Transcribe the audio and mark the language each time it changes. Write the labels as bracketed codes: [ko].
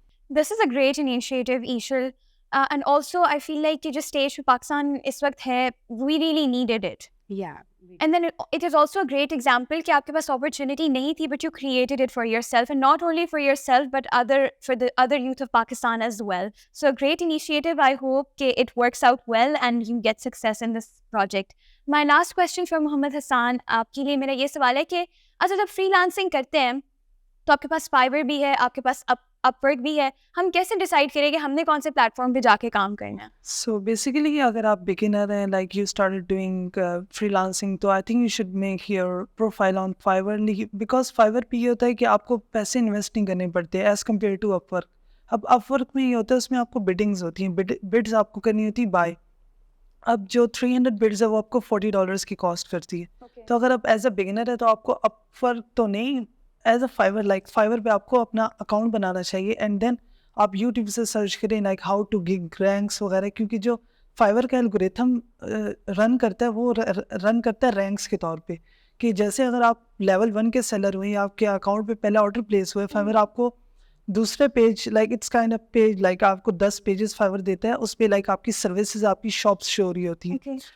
[en] This is a great initiative, Ishal. And also, I feel like the stage for Pakistan is [hi] वक्त है, [en] we really needed it. Yeah. And then it is also a great example [hi] कि आपके पास opportunity नहीं थी, [en] but you created it for yourself, and not only for yourself, but for the other youth of Pakistan as well. So a great initiative. I hope that it works out well and you get success in this project. My last question for Muhammad Hassan, [hi] आपके लिए मेरा ये सवाल है कि अच्छा जब freelancing करते हैं तो आपके पास Fiverr भी है, आपके पास Upwork भी है, हम कैसे डिसाइड करें कि हमने कौन से प्लेटफॉर्म पे जाके काम करना है? [en] So basically, [hi] अगर आप beginner हैं, [en] like you started doing freelancing, [hi] तो [en] I think you should make your profile on Fiverr, because [hi] Fiverr पे ये होता है कि आपको पैसे इन्वेस्ट नहीं करने पड़ते [en] as compared to Upwork. [hi] अब Upwork में ये होता है, उसमें आपको biddings होती हैं, bids आपको करनी होती है बाय. अब जो 300 bids है वो आपको $40 की कॉस्ट करती है. तो अगर आप एज अ बिगिनर है तो आपको Upwork तो नहीं, as a Fiverr, like Fiverr पे आपको अपना अकाउंट बनाना चाहिए, एंड देन आप यूट्यूब से सर्च करें like how to gig ranks वगैरह, क्योंकि जो Fiverr का एल्गोरिथम रन करता है वो रन करता है रैंक्स के तौर पे, कि जैसे अगर आप लेवल 1 के सेलर हुए, आपके अकाउंट पे पहला ऑर्डर प्लेस हुआ है, Fiverr आपको दूसरे page, like it's kind of page, like आपको 10 पेजेस Fiverr देता है, उस पे लाइक आपकी सर्विसेज, आपकी शॉप्स शो हो रही होती हैं.